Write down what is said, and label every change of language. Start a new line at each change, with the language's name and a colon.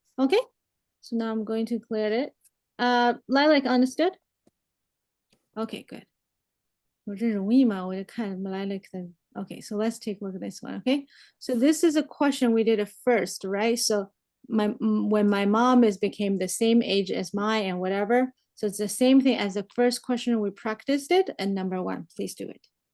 English: Okay, so now I'm going to clear it. Lilac, understood? Okay, good.
Chinese: 我这容易吗？我就看 Lilac 的。
English: Okay, so let's take a look at this one. Okay, so this is a question we did at first, right? So when my mom became the same age as mine and whatever, so it's the same thing as the first question we practiced it. And number 1, please do it.